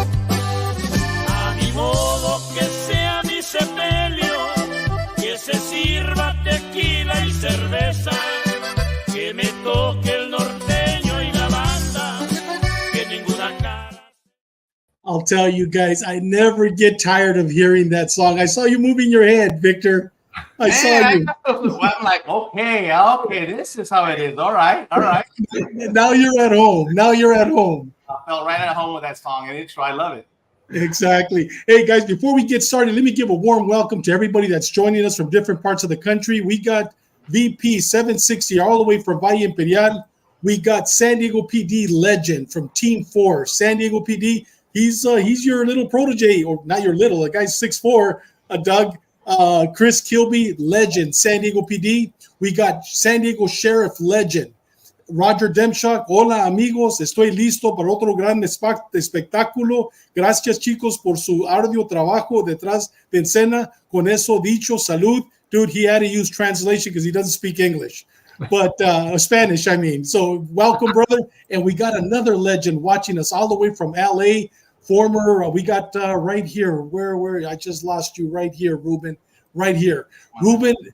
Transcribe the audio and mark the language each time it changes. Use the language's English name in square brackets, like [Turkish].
[Spanish] A mi modo que sea mi sepelio, que se sirva tequila y cerveza, que me toque el norteño y la banda, que ninguna cara. [English] I'll tell you guys, I never get tired of hearing that song. I saw you moving your head, Victor. I saw you. I'm like, okay, this is how it is. All right. Now you're at home. I felt right at home with that song and intro. I love it. Exactly. Hey, guys, before we get started, let me give a warm welcome to everybody that's joining us from different parts of the country. We got VP 760 all the way from Valle Imperial. We got San Diego PD legend from Team 4. San Diego PD, he's your little protege, or not your little, the guy's 6'4", Doug. Chris Kilby, legend, San Diego PD. We got San Diego Sheriff, legend, Roger Demchuk. [Spanish] Hola, amigos, estoy listo para otro gran espectáculo. Gracias, chicos, por su arduo trabajo detrás de escena. Con eso dicho, salud. [English] Dude, he had to use translation because he doesn't speak English, but Spanish, I mean. So welcome, brother. And we got another legend watching us all the way from LA. Former, we got right here. Where? I just lost you right here, Ruben. Right here, Ruben.